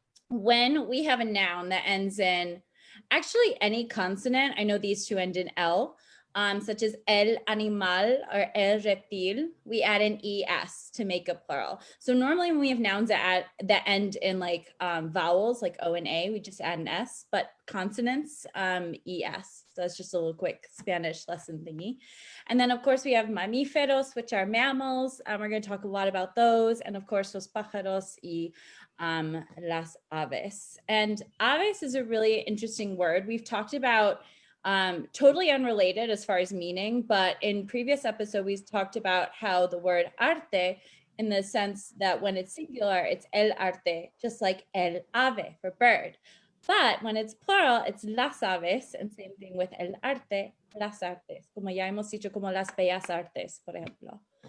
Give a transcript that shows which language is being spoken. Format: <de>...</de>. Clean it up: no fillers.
<en>When we have a noun that ends in actually any consonant, I know these two end in L, such as el animal or el reptil, we add an es to make a plural. So normally when we have nouns that end in like vowels like O and A, we just add an S, but consonants, es. So that's just a little quick Spanish lesson thingy. And then of course we have mamíferos, which are mammals. We're going to talk a lot about those. And of course</en> <es>los pájaros y las aves.</es> <en>And aves is a really interesting word. We've talked about totally unrelated as far as meaning, but in previous episode, we talked about how the word arte, in the sense that when it's singular, it's el arte, just like el ave for bird. But when it's plural, it's</en> <es>las aves,</es> <en>and same thing with</en> <es>el arte, las artes, como ya hemos dicho, como las bellas artes, por ejemplo.</es>